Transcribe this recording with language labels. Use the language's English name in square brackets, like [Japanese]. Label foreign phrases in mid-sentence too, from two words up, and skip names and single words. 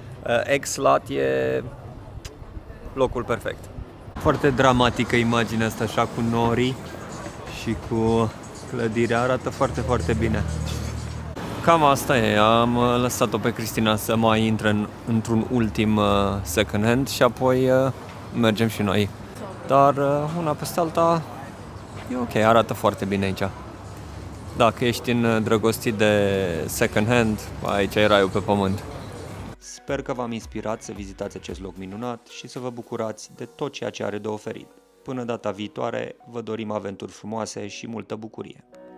[Romanian] ex-lat e locul perfect. Foarte dramatică imaginea asta, așa cu norii și cu clădirea, arată foarte, foarte bine. Cam asta e, am lăsat-o pe Cristina să mai intre într-un ultim [English] second hand [Romanian] și apoi mergem și noi. Dar una peste alta e ok, arată foarte bine aici. Dacă ești îndrăgostit de [English] second hand, [Romanian] aici e raiul pe pământ. Sper că v-am inspirat să vizitați acest loc minunat și să vă bucurați de tot ceea ce are de oferit. Până data viitoare, vă dorim aventuri frumoase și multă bucurie!